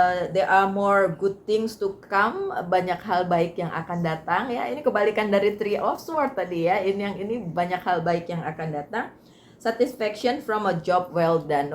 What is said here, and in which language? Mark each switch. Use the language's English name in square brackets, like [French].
[English] There are more good things to come. [Indonesian] Banyak hal baik yang akan datang ya. Ini kebalikan dari Three of Swords tadi ya. Ini banyak hal baik yang akan datang. [English] Satisfaction from a job well done.